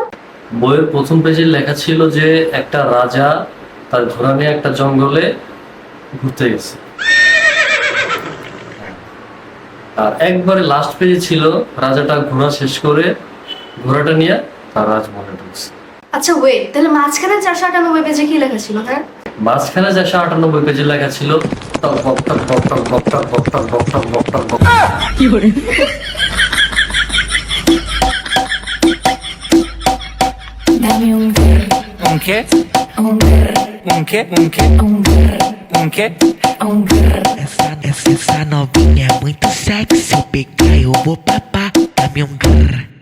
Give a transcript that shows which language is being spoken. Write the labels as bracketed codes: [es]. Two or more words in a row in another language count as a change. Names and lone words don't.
[bn] বইয়ের প্রথম পেজে লেখা ছিল যে একটা রাজা তার ঘোড়া নিয়ে একটা জঙ্গলে ঘুরতে গেছে, আর একবারে লাস্ট পেজে ছিল রাজাটা ঘোড়া শেষ করে ঘোড়াটা নিয়ে তার রাজমহলে ঢুকছে। আচ্ছা ওয়েট, তাহলে মাঝখানে 498 পেজে কি লেখা ছিল? হ্যাঁ মাঝখানে 498 পেজে লেখা ছিল টক বক টক বক টক বক টক বক টক বক টক বক টক বক। কি করে? [pt] Un quê? Um quê? Essa novinha é muito sexy. Se eu pegar, eu vou papar. Dá-me um grrr.